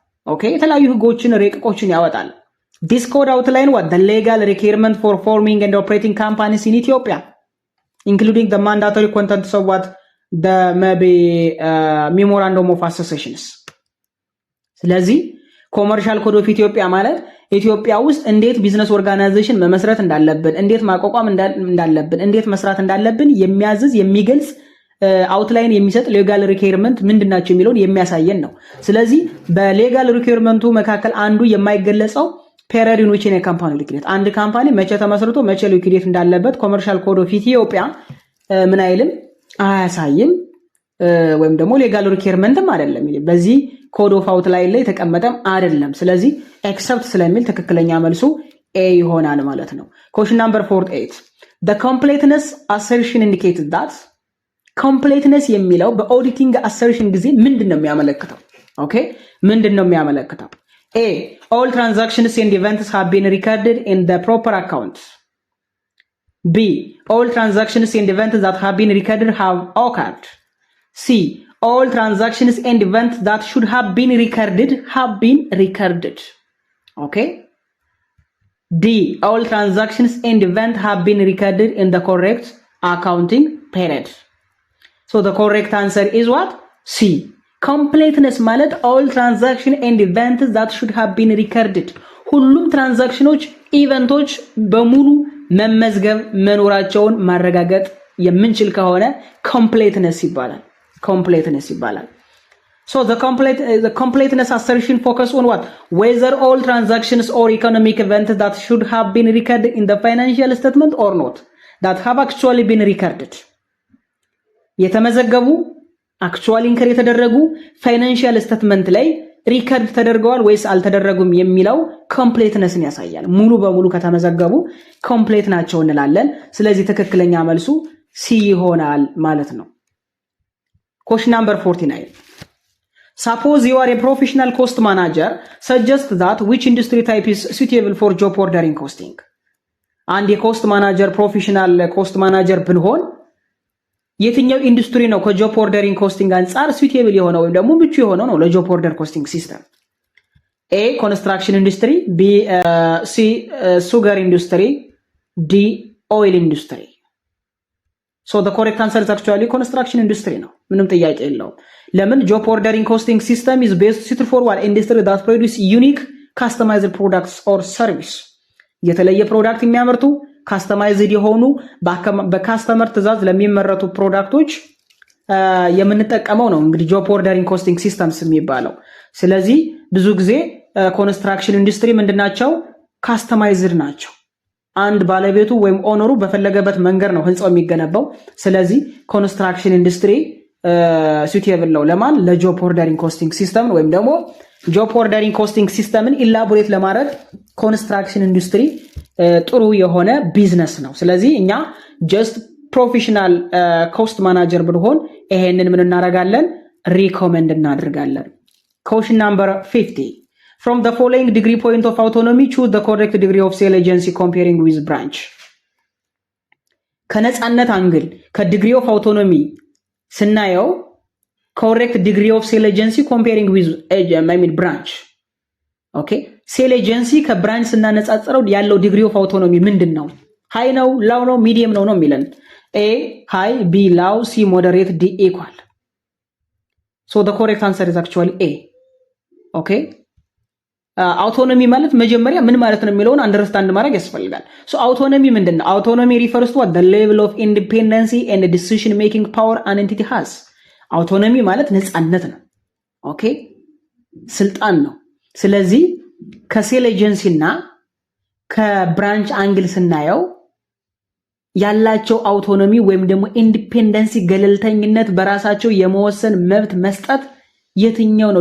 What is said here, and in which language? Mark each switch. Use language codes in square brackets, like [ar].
[am] ኦኬ የተለያዩ ህጎችን ረቂቆችን ያወጣል። [en] This code outline what the legal requirement for forming and operating companies in Ethiopia, including the mandatory contents of what the maybe memorandum of associations. ስለዚህ [am] ኮመርሻል ኮድ ኦፍ ኢትዮጵያ ማለት ኢትዮጵያ ውስጥ እንዴት ቢዝነስ ኦርጋናይዜሽን መመስረት እንዳለብን፣ እንዴት ማቋቋም እንዳለብን፣ እንዴት መስራት እንዳለብን የሚያዝዝ የሚገልጽ አውትላይን የሚሰጥ ሌጋል ሪኳየርመንት ምንድናቸው የሚለውን የሚያሳየን ነው። ስለዚህ በሌጋል ሪኳየርመንቱ መካከል አንዱ የማይገለጸው ፔሪድ ኢን ዊች ኤ ካምፓኒ ሊኩዊዴት፣ አንድ ካምፓኒ መቼ ተመስርቶ መቼ ሊኩዊዴት እንዳለበት ኮመርሻል ኮድ ኦፍ ኢትዮጵያ ምን አይልም አያሳይም። ወይም ደግሞ ሌጋል ሪኳየርመንትም አይደለም። በዚህ ኮድ ኦፍ አውትላይን ላይ ተቀመጠም አይደለም። ስለዚህ ኤክሰፕት ስለሚል ትክክለኛ መልሱ ኤ ይሆናል ማለት ነው። ኮሽን ናምበር 48 [en] the completeness assertion indicates that [am] completeness የሚለው በኦዲቲንግ አሰርሽን ጊዜ ምንድነው የሚያመለክተው? ኦኬ ምንድነው የሚያመለክተው? [en] A all transactions and events have been recorded in the proper account. B all transactions and events that have been recorded have occurred. C all transactions and events that should have been recorded have been recorded. Okay. D all transactions and events have been recorded in the correct accounting period. So the correct answer is what? C. Completeness ማለት all transaction and events that should have been recorded. [am] ሁሉም ትራንዛክሽኖች ኢቨንቶች በሙሉ መመዝገብ መኖራቸውን ማረጋገጥ የምንችል ከሆነ completeness ይባላል። completeness ይባላል። [en] So the completeness assertion focus on what? Whether all transactions or economic events that should have been recorded in the financial statement or not that have actually been recorded. [am] የተመዘገቡ አክቹዋሊ ኢንከር የተደረጉ ፋይናንሻል ስቴትመንት ላይ ሪከርድ ተደርገዋል ወይስ አልተደረጉም የሚለው ኮምፕሌትነስን ያሳያል። ሙሉ በሙሉ ከተመዘገቡ ኮምፕሌት ናቸው እንላለን። ስለዚህ ትክክለኛ መልሱ ሲ ይሆናል ማለት ነው። [en] Question number 49. Suppose you are a professional cost manager, suggest that which industry type is suitable for job ordering costing. [am] አንድ የኮስት ማናጀር ፕሮፌሽናል ኮስት ማናጀር ብንሆን የትኛው ኢንዱስትሪ ነው ከጆብ ኦርደሪንግ ኮስቲንግ አንፃር suitable የሆነው ወይም ደግሞ ምቹ የሆነው ነው ለጆብ ኦርደር ኮስቲንግ ሲስተም? [en] A ኮንስትራክሽን ኢንዱስትሪ፣ B C sugar industry, D oil industry. So the correct answer is actually construction industry ነው። [am] ምንም ጥያቄ የለውም። [en] ለምን job ordering costing system is best suited for what industry that produce unique customized products or service. [am] የተለየ ፕሮዳክት የሚያመርቱ ካስተማይዝድ የሆኑ በካስተመር ትዕዛዝ ለሚመረቱ ፕሮዳክቶች የምንጠቀመው ነው እንግዲህ ጆብ ኦርደሪንግ ኮስቲንግ ሲስተምስ የሚባለው። ስለዚህ ብዙ ጊዜ ኮንስትራክሽን ኢንዱስትሪ ምንድናቸው? ካስተማይዝድ ናቸው። አንድ ባለቤቱ ወይም ኦነሩ በፈለገበት መንገድ ነው ህንጻው የሚገነባው። ስለዚህ ኮንስትራክሽን ኢንዱስትሪ ሱቴብል ነው ለማን? ለጆብ ኦርደሪንግ ኮስቲንግ ሲስተም ወይም ደግሞ ጆብ ኦርደሪንግ ኮስቲንግ ሲስተምን ኢላቦሬት ለማድረግ ኮንስትራክሽን ኢንዱስትሪ ጥሩ የሆነ ቢዝነስ ነው። ስለዚህ እኛ ጀስት ፕሮፌሽናል ኮስት ማናጀር ብንሆን ይሄንን ምን እናደርጋለን? ሪኮመንድ እናደርጋለን። [en] Question number 50. From the following degree point of autonomy, choose the correct degree of sale agency comparing with branch. [am] ከነጻነት አንግል ከዲግሪ ኦፍ አውቶኖሚ ስናየው [en] correct degree of sale agency comparing with branch. [am] ኦኬ ሴል ኤጀንሲ ከብራንች ስናነጻጽረው ያለው ዲግሪ ኦፍ አውቶኖሚ ምንድነው? ሃይ ነው፣ ላው ነው፣ ሚዲየም ነው የሚለን? [en] A high, B low, C moderate, D equal. So the correct answer is actually A. [am] ኦኬ አውቶኖሚ ማለት መጀመሪያ ምን ማለት ነው የሚለውን አንደርስታንድ ማድረግ ያስፈልጋል። ሶ አውቶኖሚ ምንድነው? [en] አውቶኖሚ refers to what the level of independence and decision making power an entity has. [am] አውቶኖሚ ማለት ነፃነት ነው። ኦኬ ስልጣን ነው። ስለዚህ ከሴል ኤጀንሲ እና ከብራንች አንግል ስናየው ያላቸው አውቶኖሚ ወይም ደግሞ ኢንዲፔንደንሲ ገለልተኝነት በራሳቸው የመወሰን መብት መስጠት የትኛው ነው?